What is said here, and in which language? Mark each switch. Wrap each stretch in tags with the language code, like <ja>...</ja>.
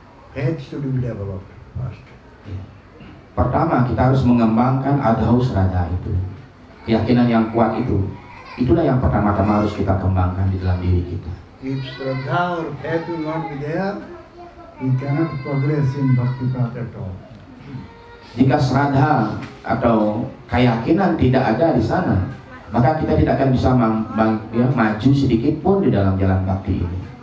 <en>Faith should be developed first.</en> <id>Ya. Pertama kita harus mengembangkan adhau sraddha itu, keyakinan yang kuat itu. Itulah yang pertama-tama harus kita kembangkan di dalam diri kita.</id> <en>If Shraddha or faith will not be there, we cannot progress in Bhakti path at all.</en> <id>Jika sraddha atau keyakinan tidak ada di sana, maka kita tidak akan bisa maju sedikit pun di dalam jalan bhakti ini.</id>